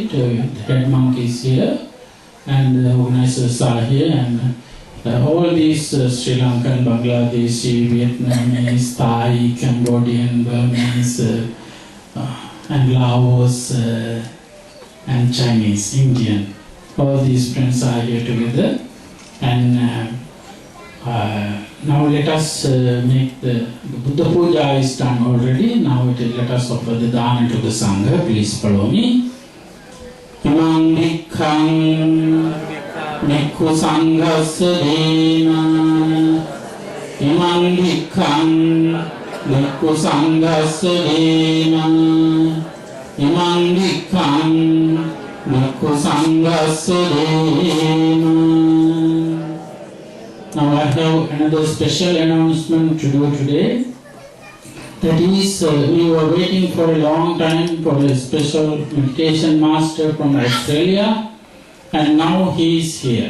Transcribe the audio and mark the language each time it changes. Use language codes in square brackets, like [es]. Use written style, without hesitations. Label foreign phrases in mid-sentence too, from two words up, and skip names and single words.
[en] The head monk is here and the organizers are here, and all these Sri Lankan, Bangladeshi, Vietnamese, Thai, Cambodian, Burmese, and Laos, and Chinese, Indian. All these friends are here together, and now let us make the Buddha Puja is done already. Now let us offer the dana to the Sangha. Please follow me. [pi] Imang Bhikkhaṃ Bhikkhu Sanghasya Dena. Imang Bhikkhaṃ Bhikkhu Sanghasya Dena. Imang Bhikkhaṃ Nakku Sanghasudema. [en] Now I have another special announcement to do today. That is, we were waiting for a long time for a special meditation master from Australia, and now he is here.